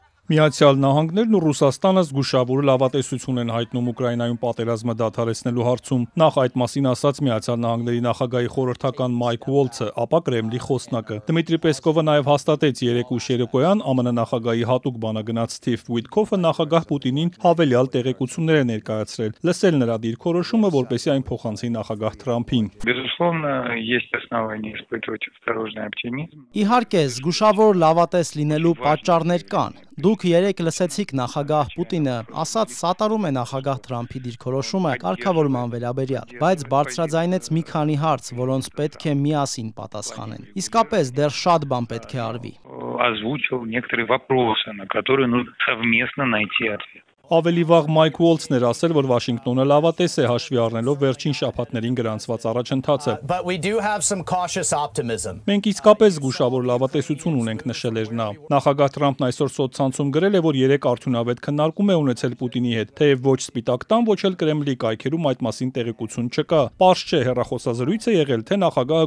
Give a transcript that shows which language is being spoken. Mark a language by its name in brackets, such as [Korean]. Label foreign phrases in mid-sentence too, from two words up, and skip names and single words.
[Armenian] Միացյալ Նահանգներն ու Ռուսաստանը զգուշավոր լավատեսություն են հայտնում Ուկրաինայում պատերազմը դադարեցնելու հարցում։ Նախ այդ մասին ասաց Միացյալ Նահանգների նախագահի խորհրդական Մայք Ուոլցը, ապա Կրեմլի խոսնակը։ Դմիտրի Պեսկովը նաև հաստատեց երեկ ուշ երեկոյան ԱՄՆ նախագահի հատուկ բանագնաց Սթիվ Ուիտքոֆը նախագահ Պուտինին հավելյալ տեղեկություններ է ներկայացրել, լսել նրա դիրքորոշումը, որպեսզի այն փոխանցի նախագահ Թրամփին։ [Russian] Безусловно, есть основания испытывать осторожный оптимизм. [Armenian] Իհարկե, զգուշավոր լավատես լինելու պատճառներ կան։ Դուք երեկ լսեցիք նախագահ Պուտինը ասաց սատարում է նախագահ Թրամփի դիրքորոշումը կարգավորման վերաբերյալ, բայց բարձրաձայնեց մի քանի հարց, որոնց պետք է միասին պատասխանեն։ Իսկապես դեռ շատ բան պետք է արվի։ [Russian] Озвучил некоторые вопросы, на которые нужно совместно найти ответ. [Armenian] Ավելի վաղ Մայք Ուոլցն էր ասել, որ Վաշինգտոնը լավատես է հաշվի առնելով վերջին շաբաթներին գրանցված առաջընթացը։ Մենք իսկապես զգուշավոր լավատեսություն ունենք, նշել էր նա։ Նախագահ Թրամփն այսօր սոցցանցում գրել է, որ երեք արդյունավետ քննարկում է ունեցել Պուտինի հետ, թեև ոչ Սպիտակ տան, ոչ էլ Կրեմլի կայքերում այդ մասին տեղեկություն չկա։ Պարզ չէ, հեռախոսազրույց է եղել, թե նախագահը